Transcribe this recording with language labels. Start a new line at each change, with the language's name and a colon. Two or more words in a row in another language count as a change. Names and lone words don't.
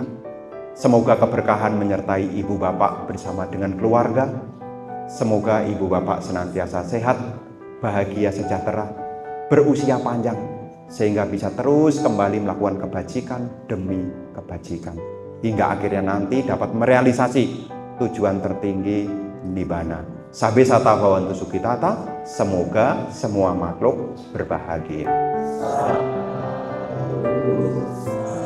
Indonesian: Semoga keberkahan menyertai ibu bapak bersama dengan keluarga. Semoga ibu bapak senantiasa sehat, bahagia, sejahtera, berusia panjang, sehingga bisa terus kembali melakukan kebajikan demi kebajikan. Hingga akhirnya nanti dapat merealisasi tujuan tertinggi Nibbana.
Pali: Sabbe sata bhavantu sukhitata,
Indonesian: semoga semua makhluk berbahagia.